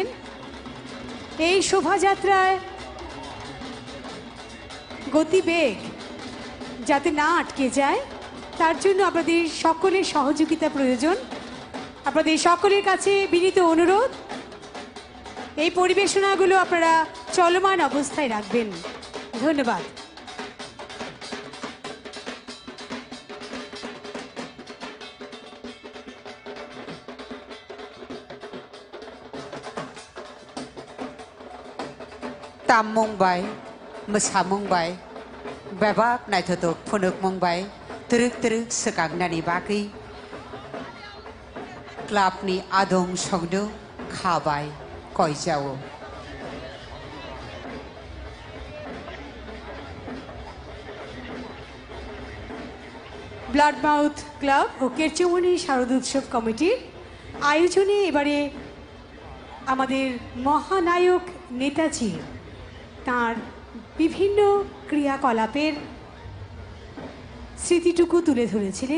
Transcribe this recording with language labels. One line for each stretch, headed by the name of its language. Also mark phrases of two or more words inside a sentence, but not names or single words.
Bangla: এই শোভাযাত্রায় গতিবেগ যাতে না আটকে যায় তার জন্য আপনাদের সকলের সহযোগিতা প্রয়োজন। আপনাদের সকলের কাছে বিনীত অনুরোধ, এই পরিবেশনাগুলো আপনারা চলমান অবস্থায় রাখবেন। ধন্যবাদ।
Bodo: ताममंबाय मोसामंबाय बेबाक नायथ'थ'क फुनुकमंबाय तुरुक तुरुक सोखांनानै बागै क्लाबनि आदं संनो खाबाय कयजावो
Bangla: ব্লাড মাউথ ক্লাব ও কেরচৌমনি শারদোৎসব কমিটির আয়োজনে এবারে আমাদের মহানায়ক নেতাজি তার বিভিন্ন ক্রিয়াকলাপের স্মৃতিটুকু তুলে ধরেছিলেন।